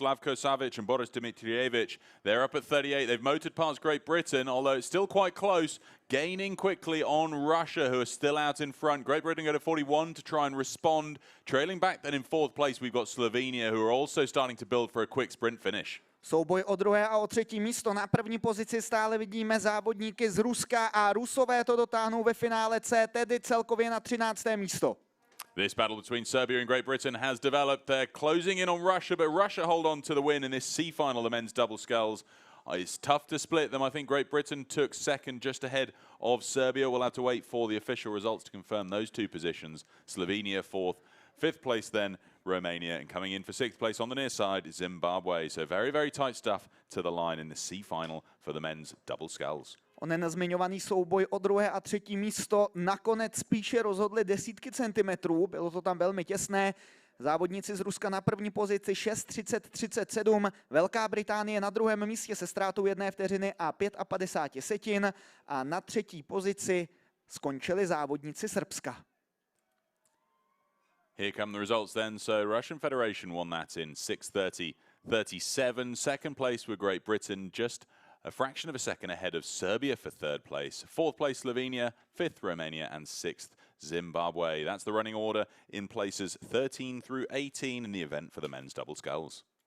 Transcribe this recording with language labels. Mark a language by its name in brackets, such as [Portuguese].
[English] Slavko Savic and Boris Dimitrijevic, they're up at 38. They've motored past Great Britain, although it's still quite close. Gaining quickly on Russia, who are still out in front. Great Britain go to 41 to try and respond. Trailing back then in fourth place, we've got Slovenia, who are also starting to build for a quick sprint finish. [Czech] Souboj o druhé a o třetí místo. Na první pozici stále vidíme závodníky z Ruska a Rusové to dotáhnou ve finále C, tedy celkově na 13. místo. [English] This battle between Serbia and Great Britain has developed. They're closing in on Russia, but Russia hold on to the win in this C final, the men's double sculls. It's tough to split them. I think Great Britain took second just ahead of Serbia. We'll have to wait for the official results to confirm those two positions. Slovenia fourth, fifth place then Romania, and coming in for sixth place on the near side Zimbabwe. So very, very tight stuff to the line in the C final for the men's double sculls. [Czech] Onen zmiňovaný souboj o druhé a třetí místo nakonec spíše rozhodly desítky centimetrů, bylo to tam velmi těsné. Závodníci z Ruska na první pozici 6:30:37, Velká Británie na druhém místě se ztrátou 1 vteřiny a 55 setin a na třetí pozici skončili závodníci Srbska. [English] Here come the results then. So Russian Federation won that in 6:30:37. Second place with Great Britain, just a fraction of a second ahead of Serbia for third place. Fourth place Slovenia, fifth Romania and sixth Zimbabwe. That's the running order in places 13 through 18 in the event for the men's double sculls.